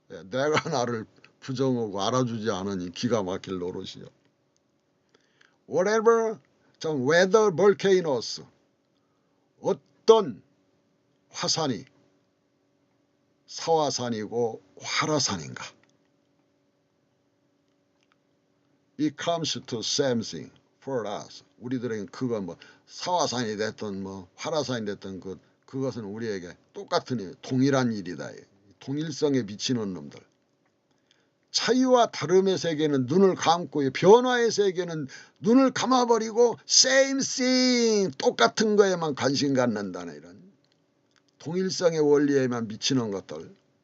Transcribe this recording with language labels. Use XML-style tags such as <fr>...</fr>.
<ko>내가 나를 부정하고 알아주지 않으니 기가 막힐 노릇이요.</ko> <en>Whatever, weather volcanoes,</en> <ko>어떤 화산이 사화산이고 활화산인가?</ko> <en>It comes to same thing for us.</en> <ko>우리들에게 그건 뭐 사화산이 됐든 뭐 활화산이 됐든 그것은 우리에게 똑같은 일, 동일한 일이다. 동일성에 미치는 놈들. 차이와 다름의 세계는 눈을 감고 변화의 세계는 눈을 감아버리고</ko> <en>same thing,</en> <ko>똑같은 거에만 관심 갖는다는 이런 동일성의 원리에만 미치는 것들.</ko>